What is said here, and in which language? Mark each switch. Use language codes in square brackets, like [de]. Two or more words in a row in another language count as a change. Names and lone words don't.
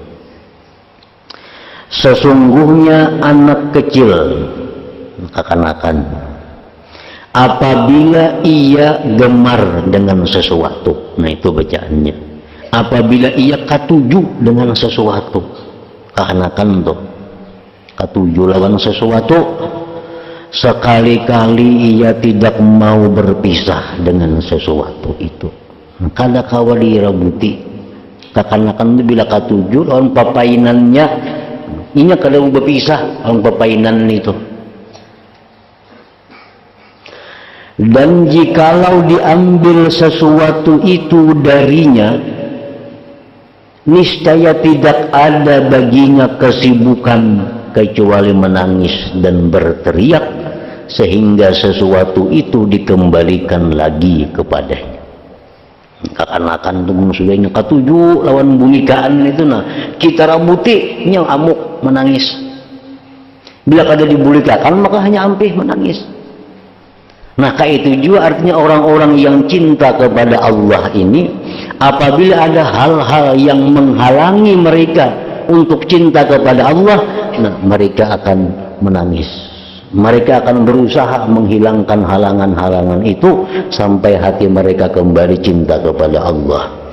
[id] Sesungguhnya anak kecil, akan-akan apabila ia gemar dengan sesuatu, nah itu bacaannya, apabila ia katuju dengan sesuatu, [bjn] akan-akan tuh katuju lawan sesuatu, [id] sekali-kali ia tidak mau berpisah dengan sesuatu itu. [bjn] Kada kawali rabuti, akan-akan itu bila katuju lawan papainannya, ini kada mau berpisah lawan papainan itu. [id] Dan jikalau diambil sesuatu itu darinya, niscaya tidak ada baginya kesibukan kecuali menangis dan berteriak sehingga sesuatu itu dikembalikan lagi kepadanya. [bjn] Akan-akan itu maksudnya katuju lawan bumikaan itu, nah kita rabuti nya amuk menangis. Bila kada dibulikakan maka hanya ampih menangis. [id] Nah, kayak itu juga artinya orang-orang yang cinta kepada Allah ini, apabila ada hal-hal yang menghalangi mereka untuk cinta kepada Allah, nah mereka akan menangis. Mereka akan berusaha menghilangkan halangan-halangan itu sampai hati mereka kembali cinta kepada Allah.